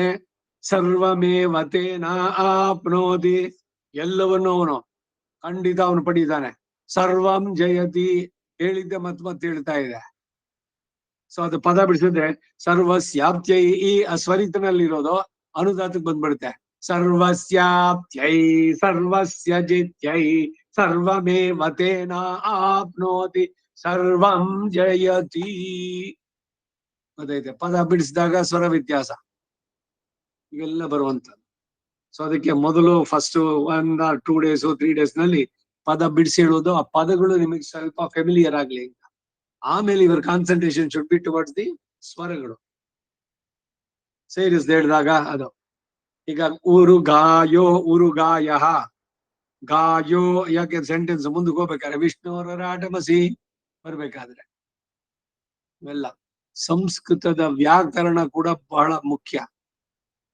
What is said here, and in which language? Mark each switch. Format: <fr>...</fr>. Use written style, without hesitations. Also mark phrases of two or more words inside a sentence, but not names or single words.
<sa>सर्वमेव तेन आप्नोति,</sa> <kn>ಎಲ್ಲವನ್ನು ಅವನು ಖಂಡಿತ ಅವನು ಪಡೀತಾನೆ.</kn> <sa>सर्वं जयति,</sa> <kn>ಹೇಳಿದ್ದೆ ಮತ್ತೆ ಹೇಳ್ತಾ ಇದೆ. ಸೊ ಅದು ಪದ ಬಿಡಿಸಿದ್ರೆ ಸರ್ವಸ್ಯಾಪ್ತ್ಯೈ, ಸ್ವರಿತನಲ್ಲಿರೋದು ಅನುದಾತಕ್ಕೆ ಬಂದ್ಬಿಡುತ್ತೆ.</kn> <sa>सर्वस्याप्त्यै सर्वस्य जित्यै सर्वमेव तेन आप्नोति सर्वं जयति.</sa> <kn>ಗೊತ್ತೈತೆ, ಪದ ಬಿಡಿಸಿದಾಗ ಸ್ವರ ವ್ಯತ್ಯಾಸ ಇವೆಲ್ಲ ಬರುವಂತದ್ದು. ಸೊ ಅದಕ್ಕೆ ಮೊದಲು ಫಸ್ಟ್</kn> <en>1 or 2 days 3 days</en> <kn>ನಲ್ಲಿ ಪದ ಬಿಡಿಸಿ ಹೇಳೋದು, ಆ ಪದಗಳು ನಿಮಗೆ ಸ್ವಲ್ಪ ಫೆಮಿಲಿಯರ್ ಆಗ್ಲಿ ಅಂತ. ಆಮೇಲೆ ಇವರ</kn> <en>concentration should be towards the ಸ್ವರಗಳು.</en> <kn>ಸೇರಿಸ್ದೆ ಹೇಳಿದಾಗ ಅದು. ಈಗ ಉರುಗಾಯೋ ಉರುಗಾಯ, ಗಾಯೋ ಯಾಕೆ ಸೆಂಟೆನ್ಸ್ ಮುಂದಕ್ಕೆ ಹೋಗ್ಬೇಕಾದ್ರೆ ವಿಷ್ಣುವರಾಟಮಸಿ ಬರ್ಬೇಕಾದ್ರೆ ಇವೆಲ್ಲ ಸಂಸ್ಕೃತದ ವ್ಯಾಕರಣ ಕೂಡ ಬಹಳ ಮುಖ್ಯ.</kn>